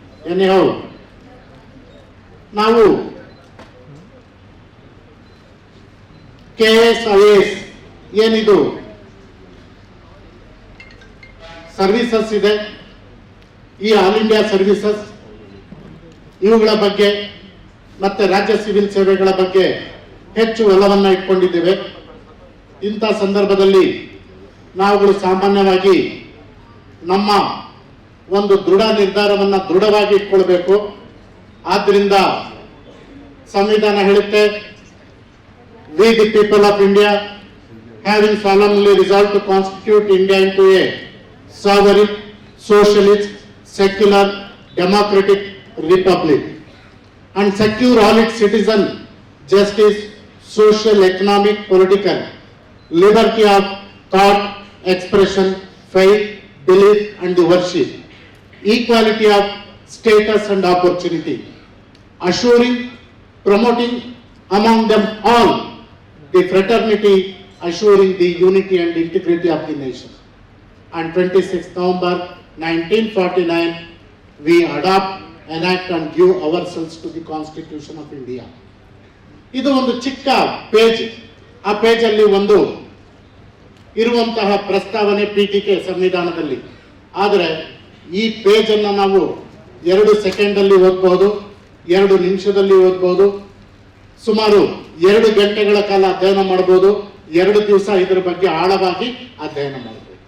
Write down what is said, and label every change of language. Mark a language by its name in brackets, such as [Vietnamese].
[Kannada] ಏನೇ ನಾವು KS IAS ಏನಿದು ಸರ್ವಿಸಸ್ ಇದೆ, ಈ ಆಲ್ ಇಂಡಿಯಾ ಸರ್ವಿಸಸ್, ಇವುಗಳ ಬಗ್ಗೆ ಮತ್ತೆ ರಾಜ್ಯ ಸಿವಿಲ್ ಸೇವೆಗಳ ಬಗ್ಗೆ ಹೆಚ್ಚು ಒಲವನ್ನ ಇಟ್ಕೊಂಡಿದ್ದೇವೆ. ಇಂಥ ಸಂದರ್ಭದಲ್ಲಿ ನಾವುಗಳು ಸಾಮಾನ್ಯವಾಗಿ ನಮ್ಮ ಒಂದು ದೃಢ ನಿರ್ಧಾರವನ್ನ ದೃಢವಾಗಿ ಇಟ್ಕೊಳ್ಬೇಕು. ಆದ್ದರಿಂದ ಸಂವಿಧಾನ ಹೇಳುತ್ತೆ, [English] we the people of India having solemnly resolved to constitute India into a sovereign, socialist, secular, democratic republic and secure all its citizens justice, social, economic, political, liberty of thought, expression, faith, belief and worship, equality of status and opportunity, assuring, promoting among them all the fraternity, assuring the unity and integrity of the nation. On 26th November 1949, we adopt, enact and give ourselves to the Constitution of India. [Kannada] ಇದು ಒಂದು ಚಿಕ್ಕ page. ಆ page ಅಲ್ಲಿ ಒಂದು ಇರುವಂತಹ ಪ್ರಸ್ತಾವನೆ ಪೀಠಿಕೆ ಸಂವಿಧಾನದಲ್ಲಿ. ಆದರೆ ಈ ಪೇಜ್ ಅನ್ನ ನಾವು 2 ಸೆಕೆಂಡ್ ಓದಬಹುದು, 2 ನಿಮಿಷದಲ್ಲಿ ಓದಬಹುದು, ಸುಮಾರು 2 ಗಂಟೆಗಳ ಕಾಲ ಅಧ್ಯಯನ ಮಾಡಬಹುದು, 2 ದಿವಸ ಇದರ ಬಗ್ಗೆ ಆಳವಾಗಿ ಅಧ್ಯಯನ ಮಾಡಬಹುದು.